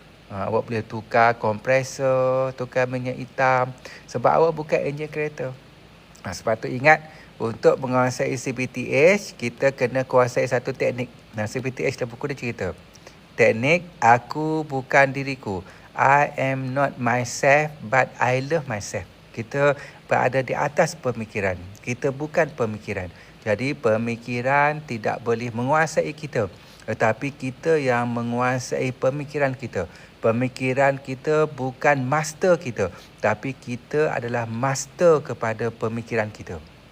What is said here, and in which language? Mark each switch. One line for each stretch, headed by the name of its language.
Malay: Awak boleh tukar kompresor, tukar minyak hitam, sebab awak bukan enjin kereta. Sebab tu ingat, untuk menguasai CBTH, kita kena kuasai satu teknik. CBTH dalam buku dia cerita. Teknik aku bukan diriku.
English: I am not myself but I love myself.
Malay: Kita berada di atas pemikiran. Kita bukan pemikiran. Jadi pemikiran tidak boleh menguasai kita. Tetapi kita yang menguasai pemikiran kita. Pemikiran kita bukan master kita. Tapi kita adalah master kepada pemikiran kita.